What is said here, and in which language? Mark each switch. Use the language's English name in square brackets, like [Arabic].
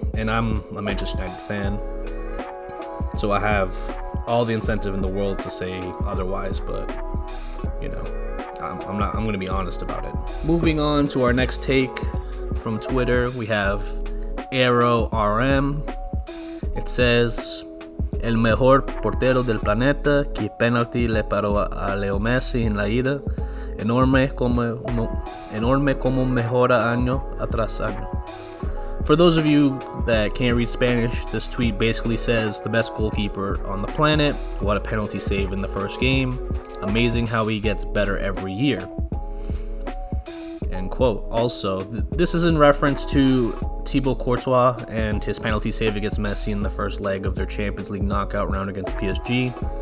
[English] And I'm a Manchester United fan, so I have all the incentive in the world to say otherwise, but, I'm going to be honest about it. Moving on to our next take from Twitter, we have Aero RM. [Spanish] It says, El mejor portero del planeta, que penalti le paró a Leo Messi en la ida, enorme como mejora año tras año. [English] For those of you that can't read Spanish, this tweet basically says the best goalkeeper on the planet, what a penalty save in the first game, amazing how he gets better every year. End quote. Also, this is in reference to Thibaut Courtois and his penalty save against Messi in the first leg of their Champions League knockout round against PSG.